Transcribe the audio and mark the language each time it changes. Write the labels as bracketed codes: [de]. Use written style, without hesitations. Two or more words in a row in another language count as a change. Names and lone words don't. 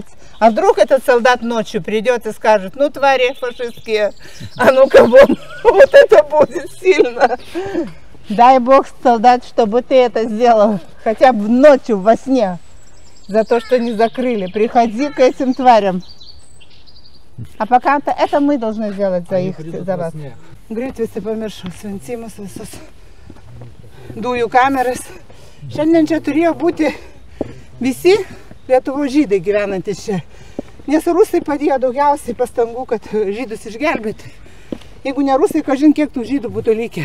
[ru] А вдруг этот солдат ночью придет и скажет: ну, твари фашистские, а ну-ка вон, вот это будет сильно. Дай Бог, солдат, чтобы ты это сделал хотя бы ночью во сне, за то, что не закрыли. Приходи к этим тварям. А пока это мы должны сделать за их, за вас. [lt] Greit visi pamiršom siuntimus visus. Dujų kameras. Šiandien čia turėjo būti visi Lietuvos žydai gyvenantys čia. Nes rusai padėjo daugiausiai pastangų, kad žydus išgelbėti. Jeigu ne rusai, kažin kiek tų žydų būtų likę.